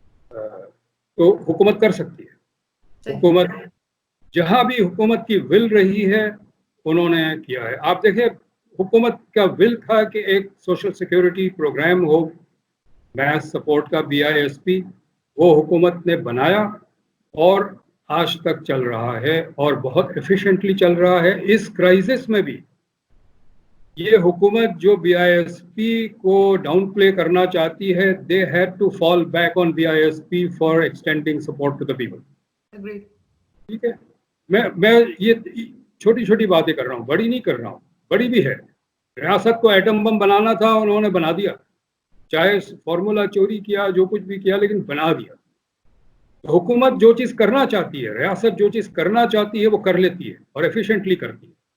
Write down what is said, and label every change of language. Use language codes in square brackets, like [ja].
[ur] تو حکومت کر سکتی ہے. حکومت جہاں بھی حکومت کی ول رہی ہے انہوں نے کیا ہے. آپ دیکھیں، حکومت کا ول تھا کہ ایک سوشل سیکیورٹی پروگرام ہو، میس سپورٹ کا BISP، وہ حکومت نے بنایا اور آج تک چل رہا ہے، اور بہت ایفیشینٹلی چل رہا ہے. [en] اس کرائسس میں بھی یہ حکومت جو BISP کو ڈاؤن پلے کرنا چاہتی ہے، they had to fall back on BISP for extending support to the people. [ur] ٹھیک ہے، میں یہ چھوٹی چھوٹی باتیں کر رہا ہوں، بڑی نہیں کر رہا ہوں. بڑی بھی ہے. ریاست کو ایٹم بم بنانا تھا، انہوں نے بنا دیا، چاہے فارمولا چوری کیا، جو کچھ بھی کیا، لیکن بنا دیا. حکومت جو چیز کرنا چاہتی ہے، ریاست جو چیز کرنا چاہتی ہے وہ کر لیتی ہے، اور ایفیشینٹلی کرتی ہے.